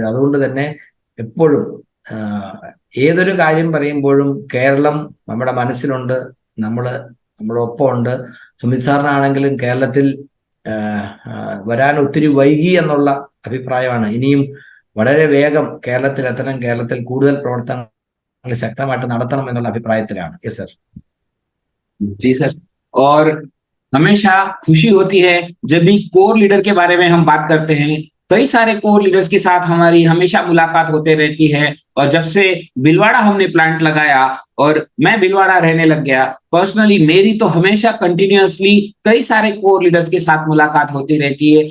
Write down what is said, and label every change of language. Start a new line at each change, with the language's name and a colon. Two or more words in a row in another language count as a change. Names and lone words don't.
Malayalam: അതുകൊണ്ട് തന്നെ എപ്പോഴും ഏതൊരു കാര്യം പറയുമ്പോഴും കേരളം നമ്മുടെ മനസ്സിലുണ്ട്, നമ്മുടെ ഒപ്പമുണ്ട്. സുമിത് സാറിനാണെങ്കിലും കേരളത്തിൽ വരാൻ ഒത്തിരി വൈകി എന്നുള്ള അഭിപ്രായമാണ്. ഇനിയും വളരെ വേഗം കേരളത്തിൽ എത്തണം, കേരളത്തിൽ കൂടുതൽ പ്രവർത്തനങ്ങൾ ശക്തമായിട്ട് നടത്തണം എന്നുള്ള അഭിപ്രായത്തിലാണ്.
English: yes sir.
Hindi: जी सर। और हमेशा खुशी होती है जब भी कोर लीडर के बारे में हम बात करते हैं। कई सारे कोर लीडर्स के साथ हमारी हमेशा मुलाकात होते रहती है, और जब से भिलवाड़ा हमने प्लांट लगाया और मैं भिलवाड़ा रहने लग गया, पर्सनली मेरी तो हमेशा कंटिन्यूअसली कई सारे कोर लीडर्स के साथ मुलाकात होती रहती है।